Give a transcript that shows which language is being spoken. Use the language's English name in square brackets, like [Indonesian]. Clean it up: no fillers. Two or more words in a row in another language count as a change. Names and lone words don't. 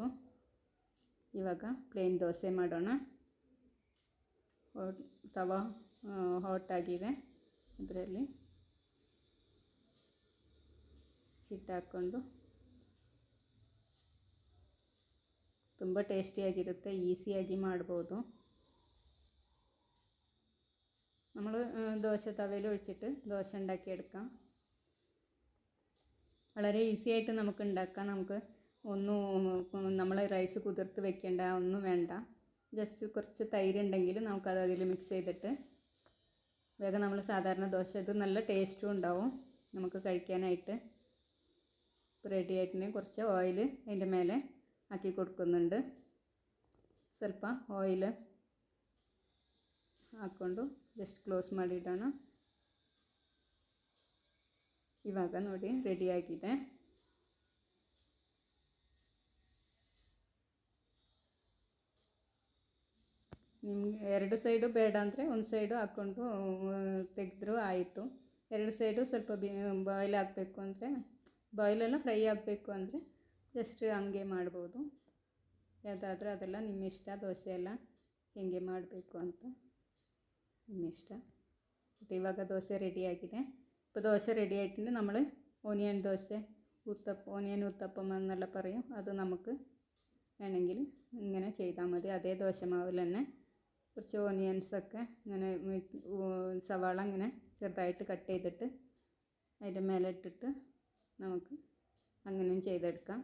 [Kannada] ಇವಾಗ ಪ್ಲೇನ್ ದೋಸೆ ಮಾಡೋಣ. ತವಾ ಹಾಟ್ ಆಗಿದೆ. ಅದರಲ್ಲಿ ಹಿಟ್ಟು ಹಾಕ್ಕೊಂಡು ತುಂಬ ಟೇಸ್ಟಿಯಾಗಿರುತ್ತೆ, ഈസിയാಗಿ ಮಾಡ್ಬೋದು. [Malayalam] നമ്മൾ ദോശ തവയിൽ ഒഴിച്ചിട്ട് ദോശ ഉണ്ടാക്കിയെടുക്കാം. വളരെ ഈസി ആയിട്ട് നമുക്ക് ഉണ്ടാക്കാം. നമുക്ക് നമ്മൾ റൈസ് കുതിർത്ത് വെക്കേണ്ട ഒന്നും വേണ്ട. ജസ്റ്റ് കുറച്ച് തൈര് ഉണ്ടെങ്കിൽ നമുക്കത് അതിൽ മിക്സ് ചെയ്തിട്ട് വേഗം നമ്മൾ സാധാരണ ദോശ, ഇത് നല്ല ടേസ്റ്റും ഉണ്ടാവും നമുക്ക് കഴിക്കാനായിട്ട്. റെഡി ആയിട്ടിന് കുറച്ച് ഓയിൽ അതിൻ്റെ മേലെ ಹಾಕಿ കൊടുക്കുന്നുണ്ട്. [Kannada] ಸ್ವಲ್ಪ ಆಯಿಲ್ ಹಾಕ್ಕೊಂಡು [English] just close [Kannada] ಮಾಡಿಡೋಣ. ಇವಾಗ ನೋಡಿ ರೆಡಿಯಾಗಿದೆ. ನಿಮಗೆ 2 ಸೈಡು ಬೇಡ ಅಂದರೆ ಒಂದು ಸೈಡು ಹಾಕ್ಕೊಂಡು ತೆಗೆದ್ರೂ ಆಯಿತು. 2 ಸೈಡು ಸ್ವಲ್ಪ ಬಾಯ್ಲ್ ಆಗಬೇಕು ಅಂದರೆ, ಬಾಯ್ಲೆಲ್ಲ ಫ್ರೈ ಆಗಬೇಕು ಅಂದರೆ ಜಸ್ಟ್ ಹಂಗೆ ಮಾಡ್ಬೋದು. ಯಾವುದಾದ್ರೂ ಅದೆಲ್ಲ ನಿಮ್ಮ ಇಷ್ಟ. ದೋಸೆ ಎಲ್ಲ ಹೇಗೆ ಮಾಡಬೇಕು ಅಂತ ನಿಮ್ಮ ಇಷ್ಟ. ಬಟ್ ಇವಾಗ ದೋಸೆ ರೆಡಿಯಾಗಿದೆ. [Malayalam] ഇപ്പോൾ ദോശ റെഡി ആയിട്ടുണ്ട്. നമ്മൾ ഓനിയൻ ദോശ, ഓനിയൻ ഉത്തപ്പം എന്നെല്ല പറയും. അത് നമുക്ക് വേണമെങ്കിൽ ഇങ്ങനെ ചെയ്താൽ മതി. അതേ ദോശമാവിൽ തന്നെ കുറച്ച് ഓനിയൻസൊക്കെ ഇങ്ങനെ സവാള ഇങ്ങനെ ചെറുതായിട്ട് കട്ട് ചെയ്തിട്ട് അതിൻ്റെ മേലെ ഇട്ടിട്ട് നമുക്ക് അങ്ങനെയും ചെയ്തെടുക്കാം.